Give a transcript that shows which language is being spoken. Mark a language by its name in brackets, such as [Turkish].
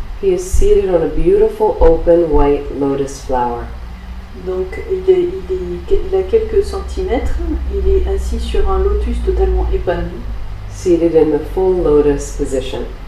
[English] He is seated on a beautiful open white lotus flower. [French] Donc il a quelques centimètres. Il est assis sur un lotus totalement épanoui, [English] Seated in the full lotus position.